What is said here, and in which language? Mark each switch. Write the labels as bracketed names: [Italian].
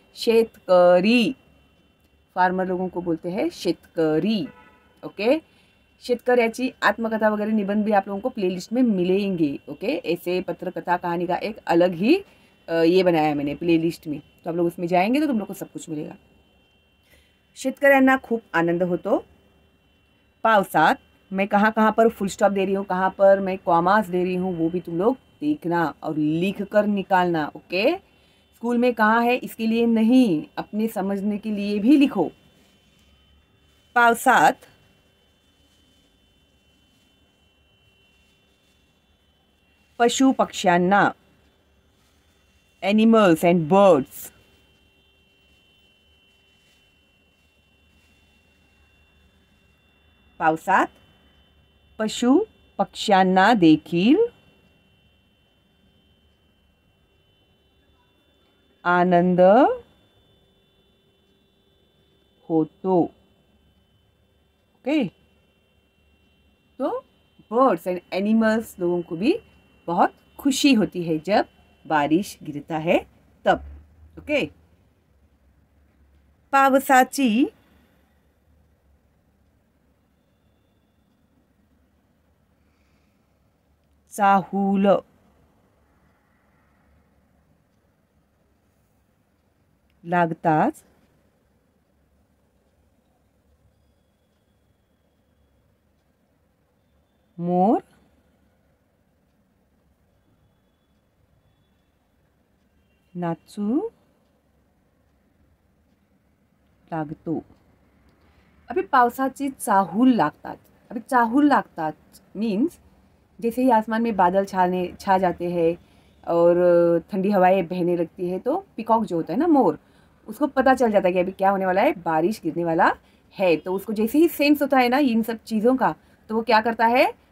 [Hindi] शेतकरी. फार्मर लोगों को बोलते हैं शेतकरी. ओके. शेतकऱ्याची आत्मकथा वगैरह निबंध भी आप लोगों को प्लेलिस्ट में मिलेंगे. ओके. ऐसे पत्रकथा कहानी का एक अलग ही ये बनाया है मैंने प्लेलिस्ट में, तो आप लोग उसमें जाएंगे तो तुम लोग को सब कुछ मिलेगा. [Marathi] शेतकऱ्यांना खूप आनंद होतो पावसात. [Hindi] मैं कहाँ कहाँ पर फुल स्टॉप दे रही हूँ, कहाँ पर मैं कॉमास दे रही हूँ, वो भी तुम लोग देखना और लिख कर निकालना. ओके. स्कूल में कहाँ है इसके लिए नहीं, अपने समझने के लिए भी लिखो. [Marathi] पावसात पशु पक्ष्यांना [English] animals and birds [Marathi] पावसात पशु पक्ष्यांना देखील आनंद होतो. ओके. [Hindi] तो बर्ड्स एंड एनिमल्स लोगों को भी बहुत खुशी होती है जब बारिश गिरता है तब. ओके. [Marathi] पावसाची चाहूल लागताच मोर नाचू लागतो. अभी पावसाची चाहूल लागतात. [Hindi] अभी [Marathi] चाहूल लागतात [Hindi] मीन्स जैसे ही आसमान में बादल छा जाते हैं और ठंडी हवाएं बहने लगती है तो पिकॉक जो होता है ना, मोर, उसको पता चल जाता है कि अभी क्या होने वाला है, बारिश गिरने वाला है. तो उसको जैसे ही सेंस होता है ना इन सब चीज़ों का, तो वो क्या करता है?